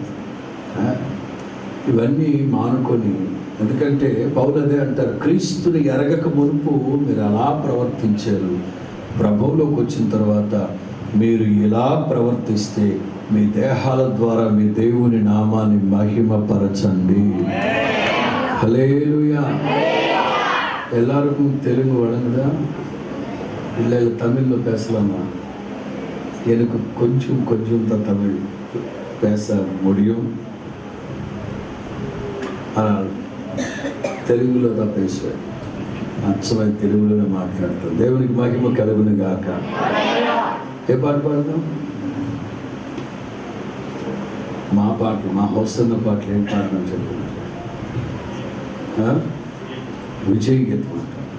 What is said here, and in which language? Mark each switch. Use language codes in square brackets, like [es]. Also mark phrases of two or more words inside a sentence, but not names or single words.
[te] ఇవన్నీ మానుకొని, ఎందుకంటే పౌలు అదే అంటారు, క్రీస్తుని ఎరగక మునుపు మీరు అలా ప్రవర్తించారు, ప్రభువులోకి వచ్చిన తర్వాత మీరు ఇలా ప్రవర్తిస్తే మీ దేహాల ద్వారా మీ దేవుని నామాన్ని మహిమపరచండి. హల్లెలూయా. [ta] எல்லாருக்கும் தெலுங்கு வழங்குதா? இல்லை தமிழில் பேசலாமா? எனக்கு கொஞ்சம் தான் தமிழ் பேச முடியும், ஆனால் తెలుగులో தான் பேசுவேன். [te] అచ్చమైన తెలుగులోనే మాట్లాడతాను. దేవునికి మహిమ కలుగును గాక. ఏ పాట పాడదాం? మా పాటలు, మా హోసన్న పాటలు ఏం పాడదాం చెప్పండి. విజయ గీతం అంట.